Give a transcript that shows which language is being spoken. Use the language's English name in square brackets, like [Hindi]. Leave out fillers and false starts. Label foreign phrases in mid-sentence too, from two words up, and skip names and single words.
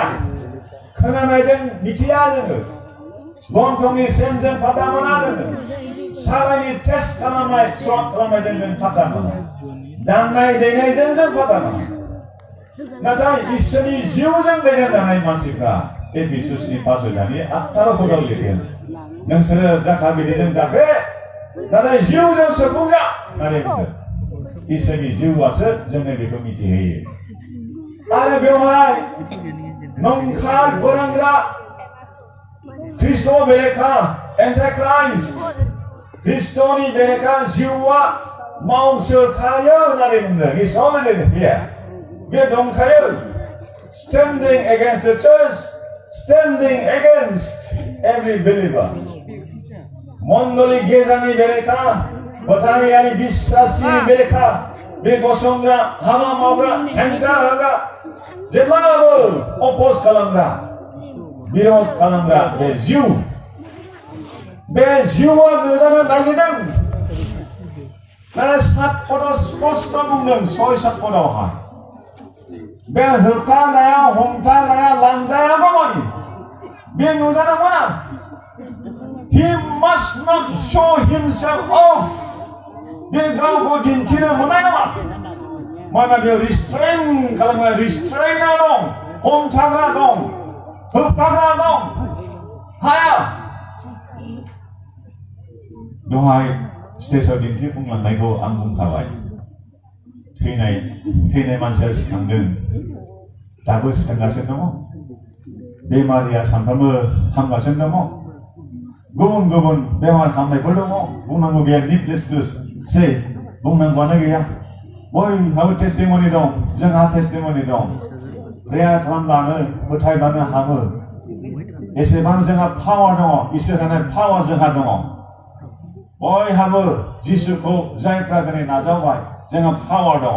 [Bodo] खोनानायजों मिथिया जोङो गन्थंनि सेन्सजों फाता मोना जोङो सालायनि टेस्ट खालामनाय स्वाब खालामनायजों जों फाता मोना दांनाय देनायजों जों फाता मोना नाथाय इसोरनि जिउजों दैदेनजानाय मानसिफ्रा एफिसुसनि 5 अध्यायनि 18 पदाव लिरदों नोंसोरो जाखा बिदिजों दाबे नाथाय जिउजों सोफुंजा होननानै बुंदों इसोरनि जिउआसो जोंनो बेखौ मिथिहोयो आरो बेवहाय नंखाय फोरोंग्रा ख्रिस्ट' बेरेखा एन्टाइक्राइस्ट ख्रिस्ट'नि बेरेखा जिउआ मावसोखायो होननानै बुंदों [English] He's already here [Bodo] बे दंखायो [English] standing against the church standing against every believer [Bodo] मण्डली गेजानि बेरेखा फोथायनायारि बिश्वासनि बेरेखा बे गसंग्रा हामा मावग्रा हेंथा होग्रा जेब्लाबो अपोज खालामग्रा बिरोध खालामग्रा बे जिउआ नुजानो नागिरदों नाथाय 7 पदाव स्पष्ट बुंदों 6-7 पदावहाय बे होबथाग्राया हमथाग्राया लांजायाबो मानि बे नुजानो मोना [English] He must not show himself off. [Bodo] Dia gaवखौ दिन्थिनो मोननाय नङा. मानोना बेयाव restrain खालामग्रा restrainer दं, हमथाग्रा दं, होबथाग्रा दं. हाया. दहाय स्टेजआव दिन्थिफुंलांनायखौ आं बुंखाबाय. थैनाय मानसिया सिखांदों, दाबो सिखांगासिनो दङ. बेमारिया सानफ्रोमबो हामगासिनो दङ. गुबुन बेमार हामनायफोर दङ. बुंनांगौ गैया, [English] needless to say, [Bodo] बुंनांगौआनो गैया. बयहाबो टेस्टिमनि दं, जोंहा टेस्टिमनि दं. प्रेयार खालामब्लानो फोथायब्लानो हामो. एसेबां जोंहा पावार दङ, इसोर होनाय पावार जोंहा दङ. बयहाबो जिसुखौ जायफ्रा दिनै नाजावबाय, जोंहा पावार दङ.